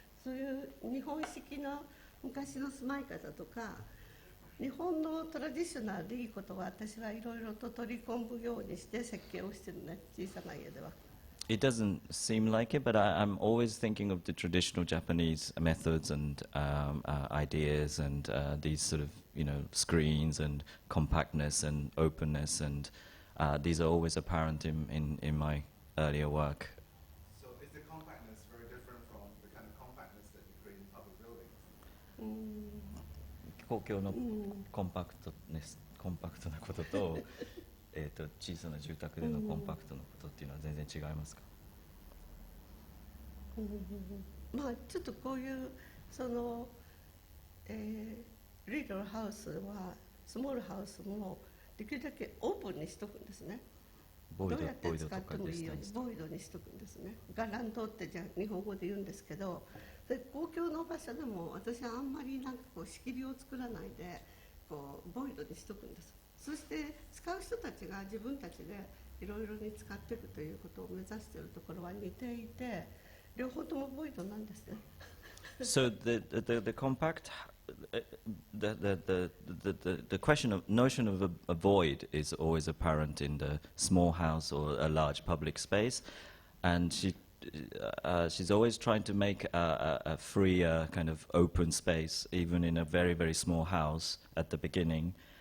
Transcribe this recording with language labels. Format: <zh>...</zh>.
<ja>そういう日本式の昔の住まい方とか日本のトラディショナルでいいことは私はいろいろと取り込むようにして設計をしてるね、小さな家では。</ja> <en>It doesn't seem like it, but I'm always thinking of the traditional Japanese methods and ideas and these sort of, you know, screens and compactness and openness, and these are always apparent in my earlier work. So is the compactness very different from the kind of compactness that you create in public buildings?</en> <ja>公共のコンパクトなことと小さな住宅でのコンパクトなことっていうのは全然違いますか？まあちょっとこういうその、リトルハウスはスモールハウスもできるだけオープンにしとくんですね。どうやって使ってもいいようにボイドにしとくんですね。ガランドってじゃあ日本語で言うんですけど、で公共の場所でも私はあんまりなんかこう仕切りを作らないでこうボイドにしとくんです。そして使う人たちが自分たちでいろいろに使っていくということを目指しているところは似ていて、両方ともボイドなんですね。</ja> <en>So the compact, the question of notion of a void is always apparent in the small house or a large public space, and she's always trying to make a freer kind of open space, even in a very, very small house at the beginning.</en>